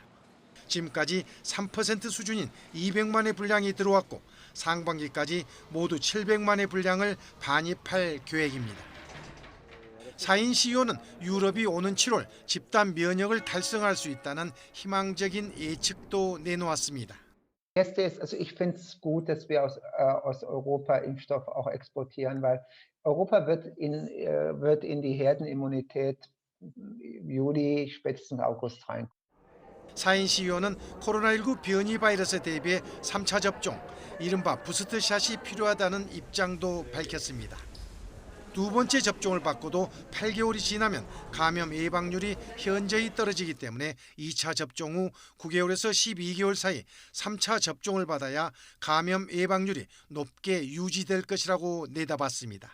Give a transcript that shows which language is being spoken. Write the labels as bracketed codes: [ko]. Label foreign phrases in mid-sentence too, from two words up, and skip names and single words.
[ko] 지금까지 3% 수준인 200만 회 분량이 들어왔고 상반기까지 모두 700만 회 분량을 반입할 계획입니다. 사인 CEO는 유럽이 오는 7월 집단 면역을 달성할 수 있다는 희망적인 예측도 내놓았습니다. [de] Beste ist, also ich finde es gut, dass wir aus Europa Impfstoff auch exportieren, weil Europa wird in die Herdenimmunität Juli, spätestens August rein. [ko] 사인 CEO는 코로나19 변이 바이러스에 대비해 3차 접종, 이른바 부스트샷이 필요하다는 입장도 밝혔습니다. 두 번째 접종을 받고도 8개월이 지나면 감염 예방률이 현저히 떨어지기 때문에 2차 접종 후 9개월에서 12개월 사이 3차 접종을 받아야 감염 예방률이 높게 유지될 것이라고 내다봤습니다.